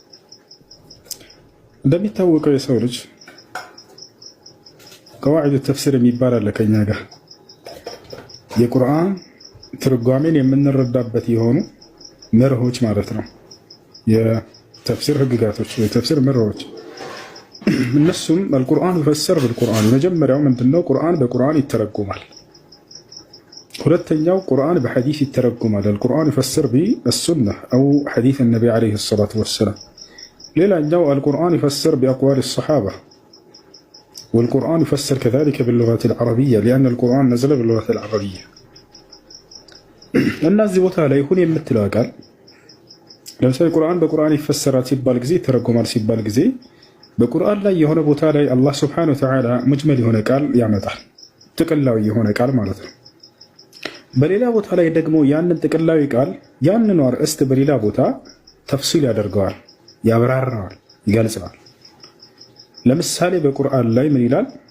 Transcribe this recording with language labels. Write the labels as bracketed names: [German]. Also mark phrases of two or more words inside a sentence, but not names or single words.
[Amharic] እንደሚታወቀው የሰው ልጅ [Arabic] قواعد تفسير [Amharic] የሚባል አለ ከኛ ጋር የቁርአን ትርጓሜን የምንረዳበት የሆኑ መርሆች ማለት ነው። የተፍሲር ህግጋቶች የተፍሲር መርሆች እነሱም [Arabic] القرآن يفسر بالقرآن [Amharic] መጀመሪያው ምንድነው? ቁርአን በቁርአን ይተረጎማል። ሁለተኛው ቁርአን በሐዲስ ይተረጎማል። [Arabic] القرآن يفسر بالسنة او حديث النبي عليه الصلاة والسلام። ሌላኛው القرآن يفسر بأقوال الصحابة والقرآن يفسر كذلك باللغة العربية لأن القرآن نزل باللغة العربية. [Amharic] الناس ቦታ ላይ ሁን የምትለው ቃል ለምሳሌ ቁርአን በቁርአን ይፈሰራል ሲባል ጊዜ ተረጎማል ሲባል ጊዜ በቁርአን ላይ የሆነ ቦታ ላይ አላህ [Arabic] سبحانه وتعالى [Amharic] ሙጅመል የሆነ ቃል ያመጣል፣ ጥቅላዊ የሆነ ቃል ማለት ነው። በሌላ ቦታ ላይ ደግሞ ያንን ጥቅላዊ ቃል ያንን አርእስት በሌላ ቦታ ተፍሲል ያደርገዋል፣ ያብራራዋል፣ ይገልጸዋል። ለምሳሌ በቁርአን ላይ ምን ይላል?